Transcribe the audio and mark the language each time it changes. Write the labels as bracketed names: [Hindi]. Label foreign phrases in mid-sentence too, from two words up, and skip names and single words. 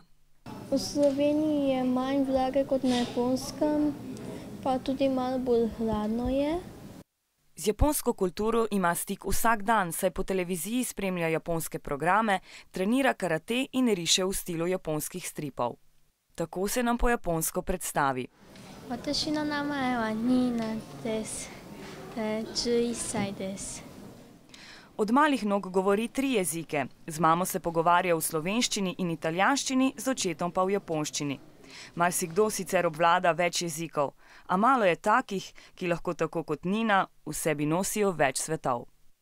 [Slovenian] V Sloveniji je manj vlage kot na Japonskem, pa tudi malo bolj hladno je. Z japonsko kulturo ima stik vsak dan, saj po televiziji spremlja japonske programe, trenira karate in riše v stilu japonskih stripov. Tako se nam po japonsko predstavi. [Japanese] 私の名前はNinaです. 11 歳です. [Slovenian] Od malih nog govori 3 jezike. Z mamo se pogovarja v slovenščini in italijanščini, z očetom pa v japonščini. Marsikdo sicer obvlada več jezikov, a malo je takih, ki lahko tako kot Nina v sebi nosijo več svetov.